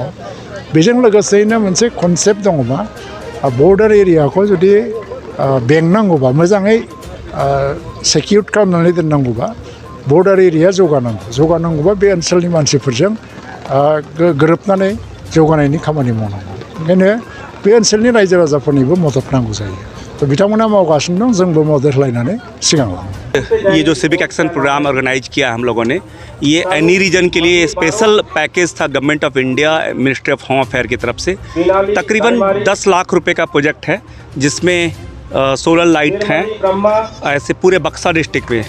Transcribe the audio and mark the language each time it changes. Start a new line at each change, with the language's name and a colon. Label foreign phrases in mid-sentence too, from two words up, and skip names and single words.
Bodo: बेजों लोगोसेयैनो मोनसे कनसेप्ट दङ मा बर्डार एरियाखौ जुदि बेंनांगौबा मोजाङै सेकिउर खालामनानै दोननांगौबा बर्डार एरिया जौगानांगौबा बे ओनसोलनि मानसिफोरजों गोरोबनानै जौगानायनि खामानि मावनांगौ। ओंखायनो बे ओनसोलनि रायजो राजाफोरनिबो मदद नांगौ जायो। तो बिथांमोना मावगासिनो दं, जोंबो मदद होलायनानै सिगांलाङो।
Hindi: ये जो
English: civic action program organise
Hindi: किया हम लोगों ने, ये
English: any region
Hindi: के लिए
English: special package
Hindi: था गवर्नमेंट ऑफ इंडिया, मिनिस्ट्री ऑफ होम अफेयर की तरफ से। तकरीबन 10 लाख रुपए का प्रोजेक्ट है जिसमें
English: solar light
Hindi: हैं ऐसे पूरे बक्सा डिस्ट्रिक्ट में।